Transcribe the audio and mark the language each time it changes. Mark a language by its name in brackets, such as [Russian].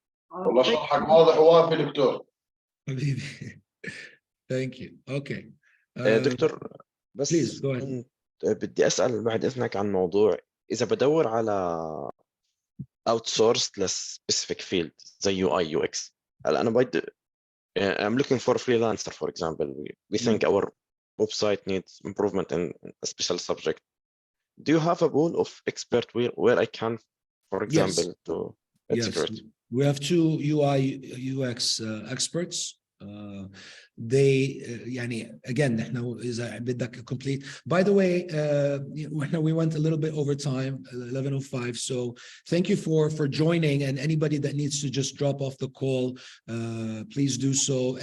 [Arabic] والله شرحك واضح ووافي دكتور. [English] حبيبي. Thank you. Okay. [Arabic] دكتور بس [English] Please go ahead. [Arabic] كنت بدي أسأل بعد إذنك عن موضوع إذا بدور على outsourced لسبيسيفيك فيلد زي UI UX. هلا أنا بدي [English] I'm looking for a freelancer, for example. We think our website needs improvement in a special subject. Do you have a pool of expert where I can, for example, to Yes, great. we have two UI UX experts. [Arabic] They يعني again نحن إذا بدك complete. [English] By the way, we went a little bit over time, 11:05. So thank you for joining, and anybody that needs to just drop off the call, please do so.